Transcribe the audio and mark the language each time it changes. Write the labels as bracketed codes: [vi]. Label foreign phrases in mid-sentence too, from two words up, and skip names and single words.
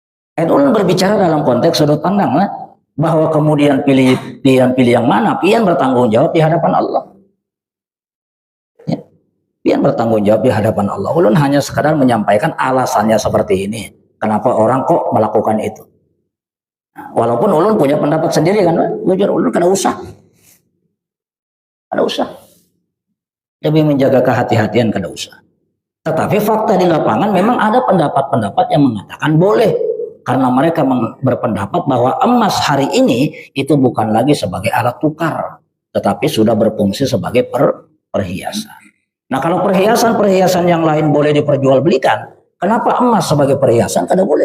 [id] Ulun berbicara dalam konteks sudut pandang bahwa kemudian pilih yang mana, pian bertanggung jawab di hadapan Allah. Ya, pian bertanggung jawab di hadapan Allah. Ulun hanya sekadar menyampaikan alasannya seperti ini. Kenapa orang kok melakukan itu? Nah, walaupun ulun punya pendapat sendiri kan, [bjn] ulun kada usah. Kada usah. [id] Lebih menjaga kehati-hatian [bjn] kada usah. [id] Tetapi fakta di lapangan memang ada pendapat-pendapat yang mengatakan boleh. Karena mereka berpendapat bahwa emas hari ini itu bukan lagi sebagai alat tukar. Tetapi sudah berfungsi sebagai perhiasan. Nah kalau perhiasan yang lain boleh diperjualbelikan, kenapa emas sebagai perhiasan kada boleh?